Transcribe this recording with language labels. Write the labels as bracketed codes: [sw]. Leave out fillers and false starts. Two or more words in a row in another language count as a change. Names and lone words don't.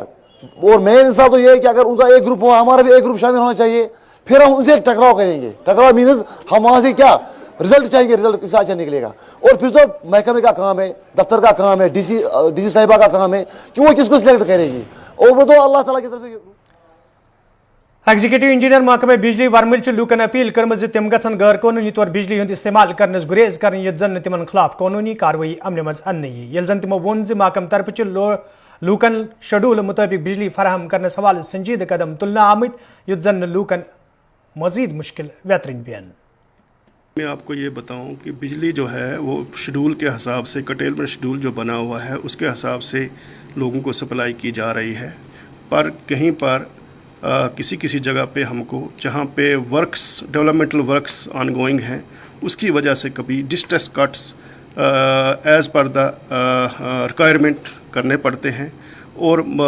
[hi] और मेन इंसाफ तो ये है कि अगर उनका एक ग्रुप हो, हमारा भी एक ग्रुप शामिल होना चाहिए, फिर हम उनसे टकराव करेंगे। टकराव मीन्स हम वहाँ से क्या रिजल्ट चाहिए, रिजल्ट किस अच्छा निकलेगा। और फिर तो महकमे का काम है, दफ्तर का काम है, डीसी साहिबा का काम है कि वो किसको सिलेक्ट करेगी, और वो तो अल्लाह ताला की तरफ से। [ks] एग्जीक्यूटिव इंजीनियर महकमे बिजली वर्मिल लूकन अपील कर्म तम गन गैर कानूनी तौर बिजली हंद इस्तेमाल करनस गुरेज कर जन तिमन खिलाफ कानूनी कार्रवाई अमल मज अन ये जन तमो वोन महकम तरफ लूकन शेड्यूल मुताबिक बिजली फराहम करने हवाले संजीद कदम तुलना आमत युद्ध जन लूकन मजीद मुश्किल वेतरिन पेन। [hi] मैं आपको ये बताऊं कि बिजली जो है वो शेड्यूल के हिसाब से, [en] curtailment schedule [hi] जो बना हुआ है उसके हिसाब से लोगों को सप्लाई की जा रही है, पर कहीं पर किसी जगह पे हमको जहाँ पे [en] works developmental works ongoing [hi] हैं उसकी वजह से कभी [en] distress cuts as per the requirement [hi] करने पड़ते हैं और